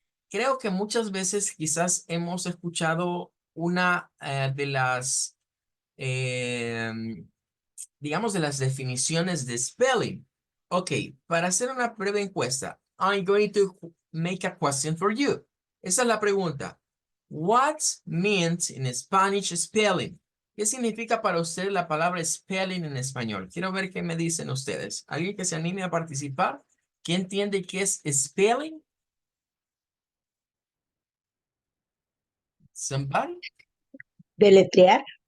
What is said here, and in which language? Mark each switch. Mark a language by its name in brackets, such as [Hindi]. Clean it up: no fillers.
[Spanish] Creo que muchas veces quizás hemos escuchado una de las eh, digamos, de las definiciones de spelling. Ok, para hacer una breve encuesta, [English] I'm going to make a question for you. [Spanish] Esa es la pregunta. [English] What means in Spanish spelling? [Spanish] ¿Qué significa para usted la palabra spelling en español? Quiero ver qué me dicen ustedes. ¿Alguien que se anime a participar? ¿Qué entiende qué es spelling? [English] Somebody? [Spanish] Deletrear.